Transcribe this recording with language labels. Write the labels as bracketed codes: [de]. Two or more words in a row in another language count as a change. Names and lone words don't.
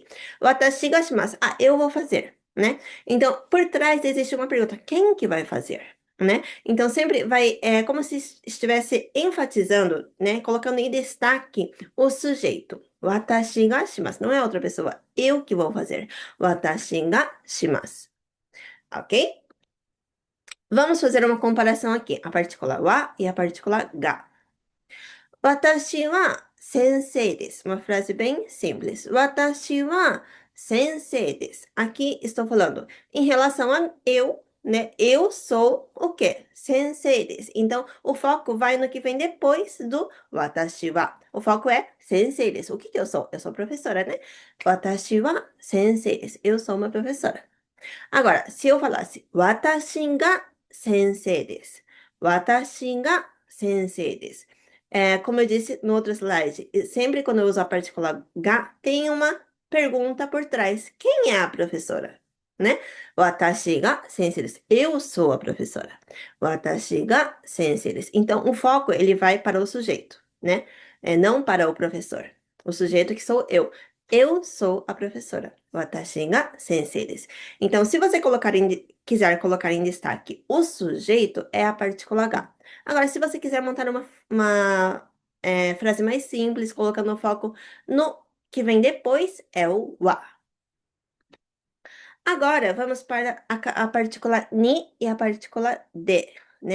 [ja] 私がします. [pt] Eu vou fazer, né? Então, por trás existe uma pergunta. Quem que vai fazer? Né? Então, sempre como se estivesse enfatizando, né? Colocando em destaque o sujeito. [ja] 私がします. [pt] Não é outra pessoa. Eu que vou fazer. [ja] 私がします. [pt] Ok? Vamos fazer uma comparação aqui. A partícula wa e a partícula ga. [ja] 私は先生です. [pt] Uma frase bem simples. [ja] 私は先生です. [pt] Aqui estou falando em relação a eu, né? Eu sou o quê? [ja] 先生です. [pt] Então, o foco vai no que vem depois do [ja] 私は. [pt] O foco é [ja] 先生です. [pt] O que que eu sou? Eu sou professora, né? [ja] 私は先生です. [pt] Eu sou uma professora. Agora, se eu falasse [ja] 私が先生です. 私が先生です. [pt] Como eu disse no outro slide, sempre quando eu uso a partícula ga, tem uma pergunta por trás. Quem é a professora? Né? [ja] 私が先生です. [pt] Eu sou a professora. [ja] 私が先生です. [pt] Então, o foco ele vai para o sujeito, né? Não para o professor. O sujeito que sou eu. Eu sou a professora. [ja] 私が先生です. [pt] Então, se você quiser colocar em destaque o sujeito, é a partícula H. Agora, se você quiser montar uma frase mais simples, colocando o foco no que vem depois, é o wa. Agora, vamos para a partícula ni e a partícula de, né?